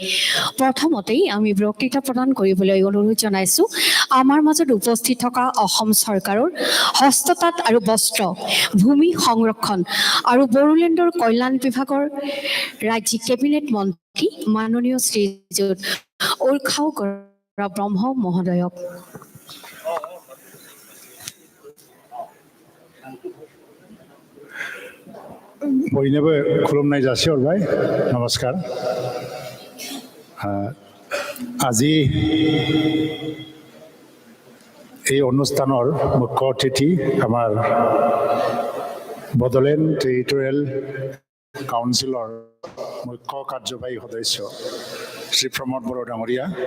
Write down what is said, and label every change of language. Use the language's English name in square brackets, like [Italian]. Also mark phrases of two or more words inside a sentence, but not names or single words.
[Assamese] প্ৰথমতেই আমি বক্তৃতা প্ৰদান কৰিবলৈ অনুৰোধ জনাইছোঁ আমাৰ মাজত উপস্থিত থকা অসম চৰকাৰৰ হস্ততাঁত আৰু বস্ত্ৰ, ভূমি সংৰক্ষণ আৰু বড়োলেণ্ডৰ কল্যাণ বিভাগৰ ৰাজ্যিক কেবিনেট মন্ত্ৰী মাননীয় শ্ৰীযুত উৰ্খাও কৰা ব্ৰহ্ম মহোদয়ক। [Bodo] बयनोबो खुलुमनाय जासिहरबाय नमस्कार। [Assamese] আজি এই অনুষ্ঠানৰ মুখ্য অতিথি আমাৰ বড়োলেণ্ড টেৰিটৰিয়েল কাউন্সিলৰ মুখ্য কাৰ্যবাহী সদস্য শ্ৰী প্ৰমোদ বড়ো ডাঙৰীয়া,